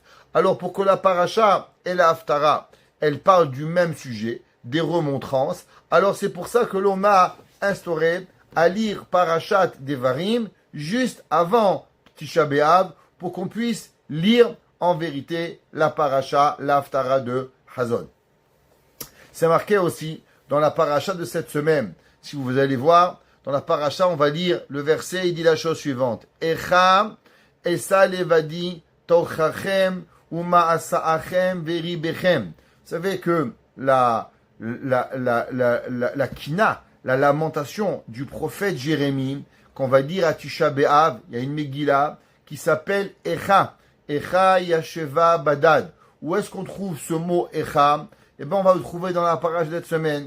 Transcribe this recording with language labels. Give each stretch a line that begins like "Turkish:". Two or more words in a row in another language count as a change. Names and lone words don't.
French: Alors, pour que la paracha et la haftara, elle parle du même sujet, des remontrances, alors c'est pour ça que l'on a instauré à lire Parashat Devarim juste avant Tisha B'Av pour qu'on puisse lire en vérité la paracha, la haftara de Hazon. C'est marqué aussi dans la paracha de cette semaine. Si vous allez voir, dans la paracha, on va lire le verset, il dit la chose suivante.
Hebrew: איכה אשא לבדי טרחכם ומשאכם וריבכם.
French: Vous savez que la kina, la lamentation du prophète Jérémie, qu'on va dire à Tisha B'Av, il y a une Megillah qui s'appelle Echa.
Hebrew: איכה ישבה בדד.
French: Où est-ce qu'on trouve ce mot Echa? Eh bien, on va le trouver dans la parage de cette semaine.